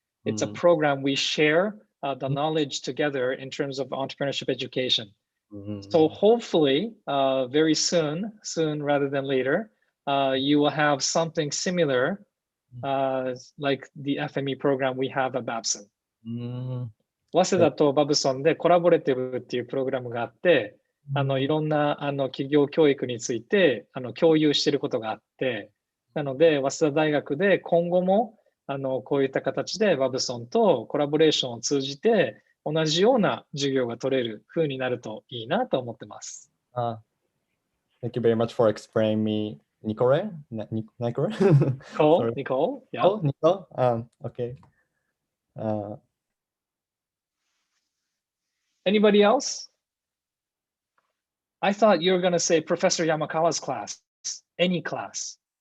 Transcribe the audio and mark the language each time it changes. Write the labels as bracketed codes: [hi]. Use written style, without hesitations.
[en] It's a program we share the knowledge together in terms of entrepreneurship education. So hopefully very soon rather than later, you will have something similar like the FME program we have at BABSON. [ja] 早稲田とバブソンでコラボレティブっていうプログラムがあって、いろんな企業教育について共有していることがあって、なので早稲田大学で今後もこういった形でバブソンとコラボレーションを通じて同じような授業が取れる風になるといいなと思ってます。 [en] Thank you very much for explaining me, Nicole. Nicole? Nicole? Yeah. Oh, Nicole? Okay. Anybody else? I thought you were going to say Professor Yamakawa's class, any class.